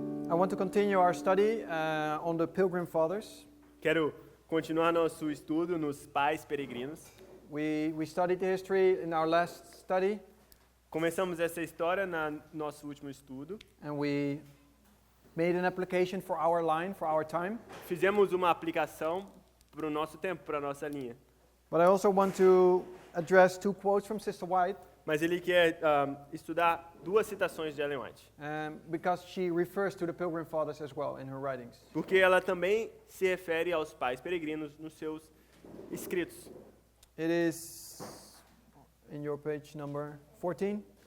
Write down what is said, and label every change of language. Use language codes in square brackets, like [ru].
[en] I want to continue our study on the Pilgrim Fathers. [pt] Quero continuar nosso estudo nos pais peregrinos. [en] We studied the history in our last study, [pt] Começamos essa história no nosso último estudo. [en] and we made an application for our line, for our time. [pt] Fizemos uma aplicação para o nosso tempo, para a nossa linha. [en] But I also want to address two quotes from Sister White, [pt] Mas ele quer estudar duas citações de Ellen White, [en] because she refers to the Pilgrim Fathers as well in her writings. [pt] porque ela também se refere aos pais peregrinos nos seus escritos. [en] It is in your page number 14.